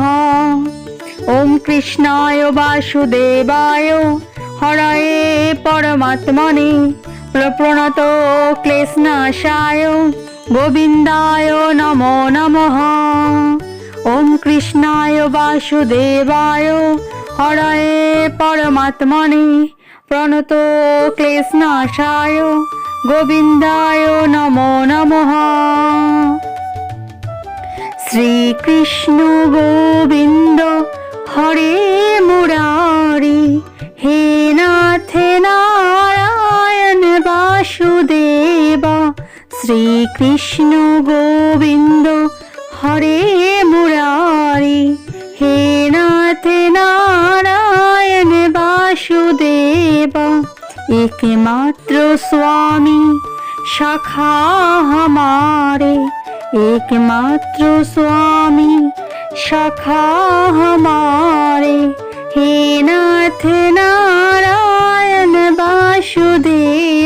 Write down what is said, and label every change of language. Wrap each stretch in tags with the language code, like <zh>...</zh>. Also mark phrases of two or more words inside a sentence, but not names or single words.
<sa>ओम कृष्णाय वासुदेवाय हरये परमात्मने प्रणत क्लेशनाशाय गोविंदाय नमो नमः। ओम कृष्णाय वासुदेवाय हरये परमात्मने প্রণত ক্লেশনাশায় গোবিন্দায় নমো নমঃ। শ্রীকৃষ্ণ গোবিন্দ হরে মুরারি, হে নাথ নারায়ণ বাসুদেব। শ্রীকৃষ্ণ গোবিন্দ হরে মুরারি, হে নাথ নারায়ণ বাসুদেব।</sa> <hi>एकमात्र स्वामी सखा हमारे, एकमात्र स्वामी सखा हमारे,</hi> <sa>हे नाथ नारायण वासुदेव।</sa>